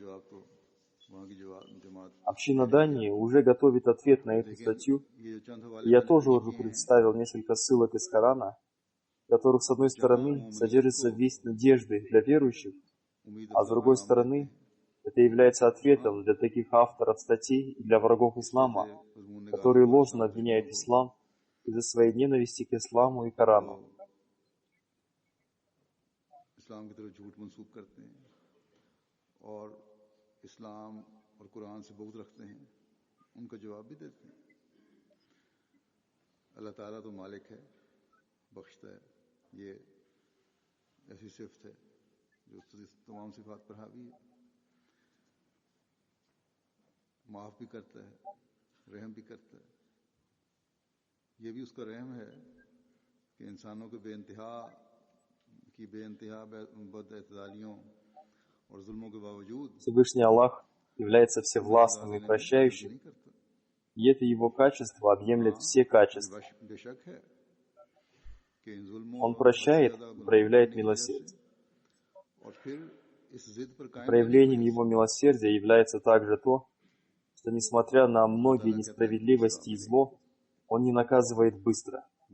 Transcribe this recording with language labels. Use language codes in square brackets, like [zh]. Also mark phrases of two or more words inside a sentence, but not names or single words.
[ru] Община Дании уже готовит ответ на эту статью, и я тоже уже представил несколько ссылок из Корана, в которых, с одной стороны, содержится весть надежды для верующих, а с другой стороны, это является ответом для таких авторов статей и для врагов ислама, которые ложно обвиняют ислам из-за своей ненависти к исламу и Корану. [ur] اور قرآن سے بہت رکھتے ہیں، ان کا جواب بھی دیتے ہیں. اللہ تعالیٰ تو مالک ہے، بخشتا ہے، یہ ایسی صفت ہے جو تمام صفات پر حاوی ہے، معاف بھی کرتا ہے، رحم بھی کرتا ہے. یہ بھی اس کا رحم ہے کہ انسانوں کے بے انتہا بداعتدالیوں اور ظلموں کے باوجود [ru] Всевышний Аллах является всевластным и прощающим, и это Его качество объемлет все качества. Он прощает и проявляет милосердие. Проявлением Его милосердия является также то, что, несмотря на многие несправедливости и зло, Он не наказывает быстро.